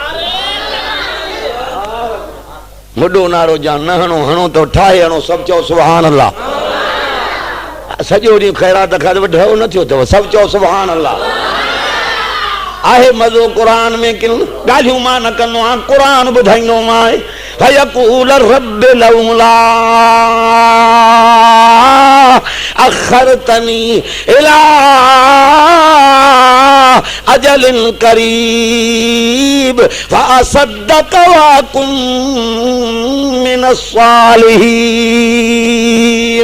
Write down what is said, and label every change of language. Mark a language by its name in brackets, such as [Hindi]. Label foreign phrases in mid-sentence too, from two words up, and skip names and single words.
[Sindhi] मुॾो नारो जा न हणो, हणो तो ठाहे हणो, सभु चओ [Arabic] سبحان الله. [Sindhi] सॼो ॾींहुं ख़ैरात खां ढो न थियो अथव, सभु चओ [Arabic] سبحان الله. [Sindhi] आहे मज़ो क़ुरान में, किन ॻाल्हियूं मां न कंदो आहियां, क़ुरान ॿुधाईंदो मां। [Arabic] فيقول رب لولا أخرتني إلى أجل قريب فأصدق وأكن من الصالحين.